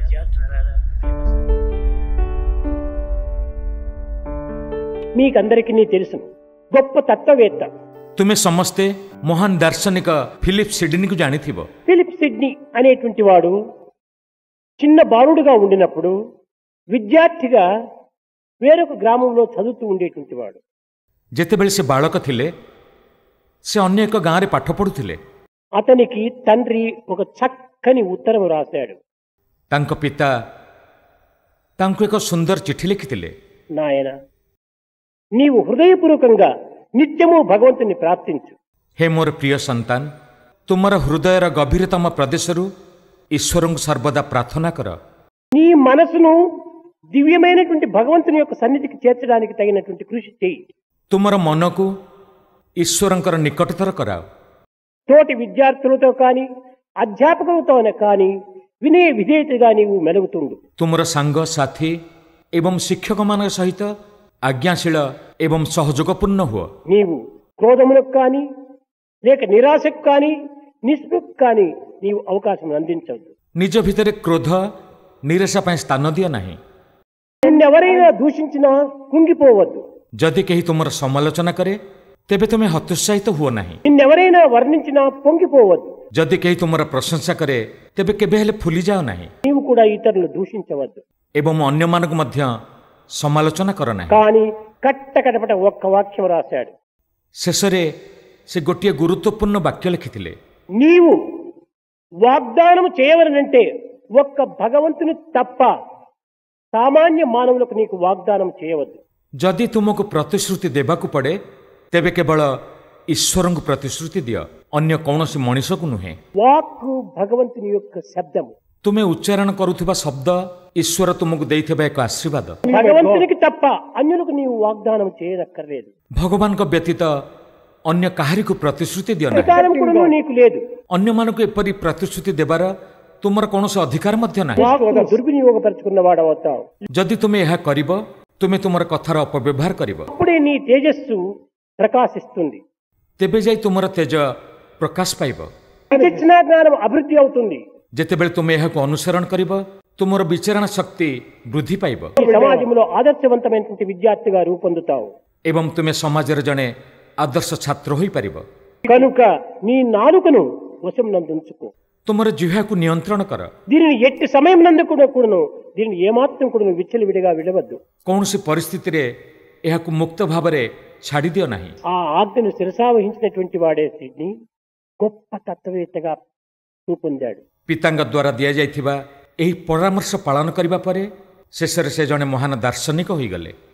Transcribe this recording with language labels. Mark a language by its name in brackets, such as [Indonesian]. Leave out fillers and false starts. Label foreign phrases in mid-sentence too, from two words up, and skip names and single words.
[Telugu] మీకందరికీ తెలుసు గొప్ప తత్వవేత్త [Odia] ତୁମେ ସମସ୍ତେ ମହାନ ଦାର୍ଶନିକ ଫିଲିପ୍ ସିଡ୍ନୀ କୁ ଜାଣିଥିବ. [Telugu] ఫిలిప్ సిడ్నీ అనేటువంటి వాడు చిన్న బాలుడుగా ఉండినప్పుడు విద్యార్థిగా వేరొక గ్రామంలో చదువుతూ ఉండేటువంటి వాడు. [Odia] ଯେତେବେଳେ ସେ ବାଳକ ଥିଲେ ସେ ଅନ୍ୟ ଏକ ଗାଁରେ ପାଠ ପଢୁଥିଲେ. [Telugu] అతనికి తండ్రి ఒక చక్కని ఉత్తరం రాశాడు. [Odia] ତାଙ୍କ ପିତା ତାଙ୍କୁ ଏକ ସୁନ୍ଦର ଚିଠି ଲେଖିଥିଲେ. [Telugu] నాయన, నీవు హృదయపూర్వకంగా నిత్యము భగవంతుని ప్రార్థించు. [Odia] హే ମୋର ପ୍ରିୟ ସନ୍ତାନ, ତୁମର ହୃଦୟର ଗଭୀରତମ ପ୍ରଦେଶରୁ ଈଶ୍ୱରଙ୍କୁ ସର୍ବଦା ପ୍ରାର୍ଥନା କର. [Telugu] నీ మనసును దివ్యమైనటువంటి భగవంతుని యొక్క సన్నిధికి చేర్చడానికి తగినటువంటి కృషి చేయి. [Odia] ତୁମର ମନକୁ ଈଶ୍ୱରଙ୍କର ନିକଟତର କରାଅ. [Telugu] తోటి విద్యార్థులతో కానీ అధ్యాపకులతో కానీ వినయ విధేయతగా నీవు మెలుగుతుండు. [Odia] ତୁମର ସାଙ୍ଗ ସାଥୀ ଏବଂ ଶିକ୍ଷକମାନଙ୍କ ସହିତ ଆଜ୍ଞାଶୀଳ ଏବଂ ସହଯୋଗପୂର୍ଣ୍ଣ ହୁଅ. [Telugu] నీవు క్రోధములకు కానీ లేక నిరాశకు కానీ నిస్పృహకు కానీ నీవు అవకాశం అందించవద్దు. [Odia] ନିଜ ଭିତରେ କ୍ରୋଧ ନିରାଶା ପାଇଁ ସ୍ଥାନ ଦିଅ ନାହିଁ. [Telugu] నిన్నెవరైనా దూషించినా కుంగిపోవద్దు. [Odia] ଯଦି କେହି ତୁମର ସମାଲୋଚନା କରେ ତେବେ ତୁମେ ହତୋତ୍ସାହିତ ହୁଅ ନାହିଁ. [Telugu] నిన్నెవరైనా వర్ణించినా పొంగిపోవద్దు. [Odia] ଯଦି କେହି ତୁମର ପ୍ରଶଂସା କରେ ତେବେ କେବେ ହେଲେ ଫୁଲିଯାଅ ନାହିଁ. [Telugu] నీవు కూడా ఇతరులను దూషించవద్దు. [Odia] ଏବଂ ଅନ୍ୟମାନଙ୍କୁ ମଧ୍ୟ ସମାଲୋଚନା କର ନାହିଁ. [Telugu] కానీ కట్టకడపట ఒక్క వాక్యం రాశాడు. [Odia] ଶେଷରେ ସେ ଗୋଟିଏ ଗୁରୁତ୍ୱପୂର୍ଣ୍ଣ ବାକ୍ୟ ଲେଖିଥିଲେ. [Telugu] నీవు వాగ్దానం చేయవలనంటే ఒక్క భగవంతుని తప్ప సామాన్య మానవులకు నీకు వాగ్దానం చేయవద్దు. [Odia] ଯଦି ତୁମକୁ ପ୍ରତିଶ୍ରୁତି ଦେବାକୁ ପଡ଼େ ତେବେ କେବଳ ଈଶ୍ୱରଙ୍କୁ ପ୍ରତିଶ୍ରୁତି ଦିଅ, ଅନ୍ୟ କୌଣସି ମଣିଷକୁ ନୁହେଁ. [Telugu] వాక్కు భగవంతుని యొక్క శబ్దము. [Odia] ତୁମେ ଉଚ୍ଚାରଣ କରୁଥିବା ଶବ୍ଦ ଈଶ୍ୱର ତୁମକୁ ଦେଇଥିବା ଏକ ଆଶୀର୍ବାଦ. [Telugu] భగవంతునికి తప్ప అన్యులకు నీవు వాగ్దానం చేయనక్కర్లేదు. [Odia] ଭଗବାନଙ୍କ ବ୍ୟତୀତ ଅନ୍ୟ କାହାରିକୁ ପ୍ରତିଶ୍ରୁତି ଦିଅ ନାହିଁ. [Telugu] అధికారం కూడా నీకు లేదు. [Odia] ଅନ୍ୟମାନଙ୍କୁ ଏପରି ପ୍ରତିଶ୍ରୁତି ଦେବାର ତୁମର କୌଣସି ଅଧିକାର ମଧ୍ୟ ନାହିଁ. [Telugu] వాక్కు దుర్వినియోగపరుచుకున్న వాడవుతావు. [Odia] ଯଦି ତୁମେ ଏହା କରିବ ତୁମେ ତୁମର କଥାର ଅପବ୍ୟବହାର କରିବ. [Telugu] అప్పుడే నీ తేజస్సు ప్రకాశిస్తుంది. [Odia] ତେବେ ଯାଇ ତୁମର ତେଜ ପ୍ରକାଶ ପାଇବ. [Telugu] విచక్షణ జ్ఞానం అభివృద్ధి అవుతుంది. [Odia] ଯେତେବେଳେ ତୁମେ ଏହାକୁ ଅନୁସରଣ କରିବ ତୁମର ବିଚାରଣା ଶକ୍ତି ବୃଦ୍ଧି ପାଇବ [Telugu] ఈ సమాజంలో ఆదర్శవంతమైనటువంటి విద్యార్థిగా రూపొందుతావు. [Odia] ଏବଂ ତୁମେ సమాଜରେ ଜଣେ ଆଦର୍ଶ ଛାତ୍ର ହୋଇପାରିବ. [Telugu] కనుక నీ నాలుకను వశం నందుంచుకో. [Odia] ତୁମର ଜିହ୍ୱାକୁ ନିୟନ୍ତ୍ରଣ କର. [Telugu] దీనిని ఎట్టి సమయం నందు కూడాను దీనిని ఏమాత్రం కూడా విచ్చలవిడిగా విడవద్దు. [Odia] କୌଣସି ପରିସ୍ଥିତିରେ ଏହାକୁ ମୁକ୍ତ ଭାବରେ ଛାଡ଼ି ଦିଅ ନାହିଁ. [Telugu] ఆ ఆజ్ఞను శిరసావహించినటువంటి వాడే సిడ్నీ గొప్ప తత్వవేత్తగా రూపొందాడు. [Odia] ପିତାଙ୍କ ଦ୍ୱାରା ଦିଆଯାଇଥିବା ଏହି ପରାମର୍ଶ ପାଳନ କରିବା ପରେ ଶେଷରେ ସେ ଜଣେ ମହାନ ଦାର୍ଶନିକ ହୋଇଗଲେ.